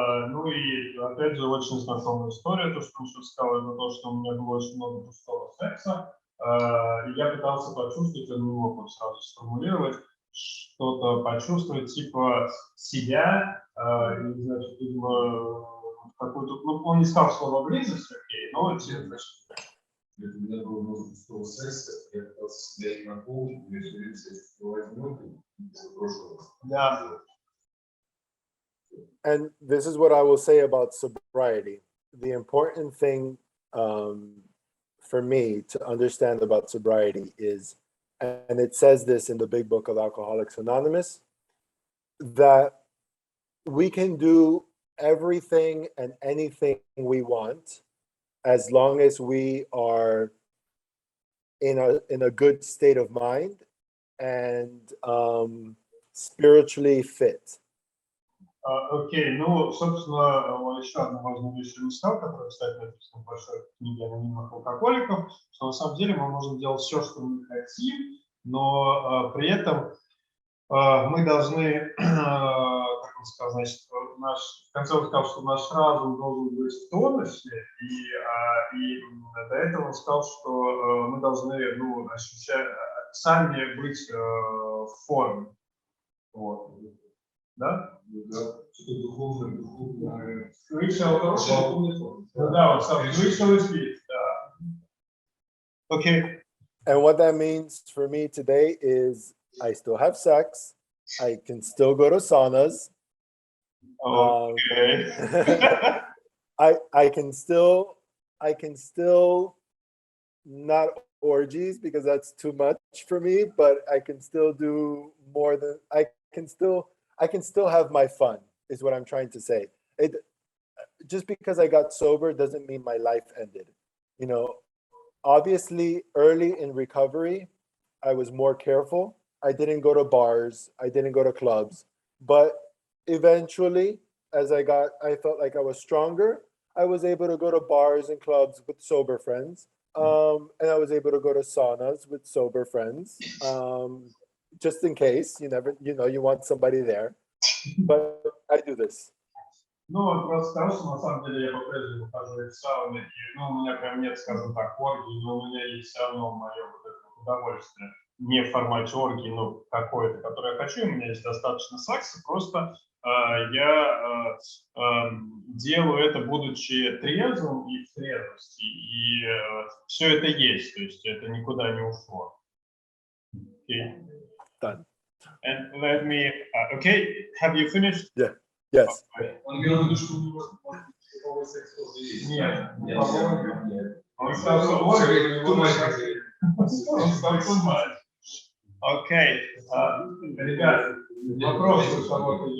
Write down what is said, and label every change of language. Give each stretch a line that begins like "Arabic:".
Russian: Ну и опять же очень знакомая история, то, что он сейчас сказал, это то, что у меня было очень много пустого секса, и я пытался почувствовать, я не мог вот сразу сформулировать, что-то почувствовать типа себя, и, значит, видимо, какую-то, ну, он не сказал слово близость, окей, но типа, У меня было много пустого секса, я пытался себя наполнить, я возьму из прошлого. да.
English: And this is what I will say about sobriety. The important thing for me to understand about sobriety is, and it says this in the big book of Alcoholics Anonymous, that we can do everything and anything we want as long as we are in a good state of mind and spiritually fit.
Russian: Окей, ну, собственно, он еще одну важную вещь не сказал, которая, кстати, написана в большой книге анонимных алкоголиков, что на самом деле мы можем делать все, что мы хотим, но при этом мы должны, как он сказал, значит, в конце он сказал, что наш разум должен быть в тонусе, и до этого он сказал, что мы должны, ну, ощущать, сами быть в форме. Вот. Да? Что-то духовное. Да, вот сам
English: spiritual spirit,
Russian: да.
English: Okay. And what that means for me today is I still have sex. I can still go to saunas. Okay. I can still not orgies because that's too much for me, but I can still do more than I can still have my fun is what I'm trying to say. Just because I got sober doesn't mean my life ended. You know, obviously early in recovery, I was more careful. I didn't go to bars. I didn't go to clubs. But eventually, as I felt like I was stronger. I was able to go to bars and clubs with sober friends. And I was able to go to saunas with sober friends. Just in case, you want somebody there. But I do this.
Russian: Ну, он просто сказал, что на самом деле я по-прежнему хожу в сауны, и, ну, у меня прям нет, скажем так, оргии, но у меня есть все равно мое вот это удовольствие. Не в формате оргии, но какое-то, которое я хочу, у меня есть достаточно секса, просто я делаю это, будучи трезвым и в трезвости, и все это есть, то есть это никуда не ушло.
English: Okay. Done. And let me, okay, have you finished? Yeah. Yes.
Russian: Он имел в виду, что у него никакого секса есть. Нет. Нет. Он сказал, что он сказал, что окей. Ребят, вопросы у кого-то есть?